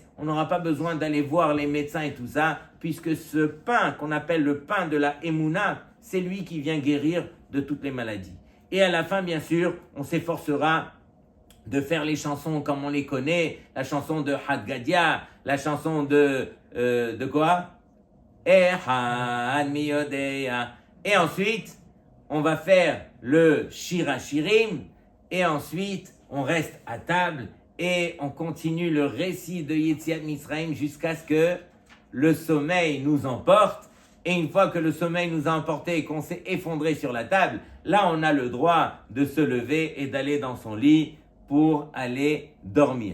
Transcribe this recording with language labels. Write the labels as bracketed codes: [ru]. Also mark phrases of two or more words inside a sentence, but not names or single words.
[fr] On n'aura pas besoin d'aller voir les médecins et tout ça, puisque ce pain qu'on appelle le pain de la Emouna, c'est lui qui vient guérir de toutes les maladies. Et à la fin, bien sûr, on s'efforcera de faire les chansons comme on les connaît, la chanson de Haggadia, la chanson de quoi? Ehad mi yodea. Et ensuite, on va faire le Shir HaShirim, et ensuite, on reste à table, et on continue le récit de Yetziat Mitzrayim jusqu'à ce que le sommeil nous emporte. Et une fois que le sommeil nous a emporté et qu'on s'est effondré sur la table, là, on a le droit de se lever et d'aller dans son lit pour aller dormir.